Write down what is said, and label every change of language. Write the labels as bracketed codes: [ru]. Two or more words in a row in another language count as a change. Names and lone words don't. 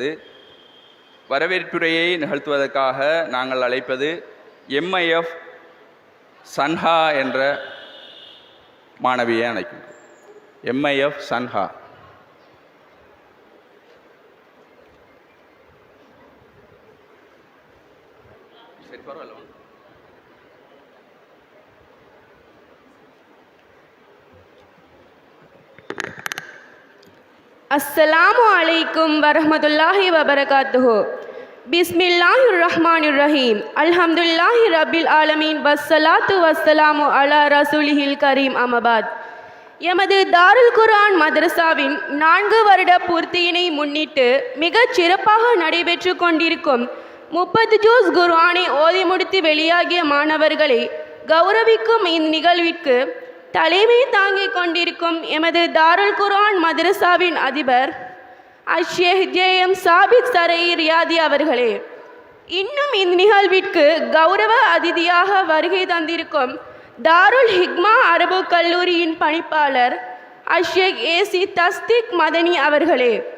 [ta] வரவேற்புரையை நிகழ்த்துவதற்காக நாங்கள் அழைப்பது MIF சன்ஹா என்ற மாணவியை அழைக்கின்றோம். MIF சன்ஹா. சரி, பரவாயில்ல. [ar] السلام عليكم ورحمة الله وبركاته. بسم الله الرحمن الرحيم. الحمد لله رب العالمين والصلاة والسلام على رسوله الكريم أما بعد. [ta] எமது தாருல் குர்ஆன் மதரசாவின் 4 வருட பூர்த்தியினை முன்னிட்டு மிகச் சிறப்பாக நடைபெற்று கொண்டிருக்கும் 30 ஜூஸ் குர்ஆனை ஓதி முடித்து வெளியாகிய மாணவர்களை கௌரவிக்கும் இந்நிகழ்விற்கு தலைமை தாங்கிக் கொண்டிருக்கும் எமது தாருல் குர்ஆன் மதரசாவின் அதிபர் அஷேக் JM சாபித் சரை ரியாதி அவர்களே, இன்னும் இந்நிகழ்விற்கு கௌரவ அதிதியாக வருகை தந்திருக்கும் தாருல் ஹிக்மா அரபு கல்லூரியின் பணிப்பாளர் அஷேக் AC தஸ்திக் மதனி அவர்களே,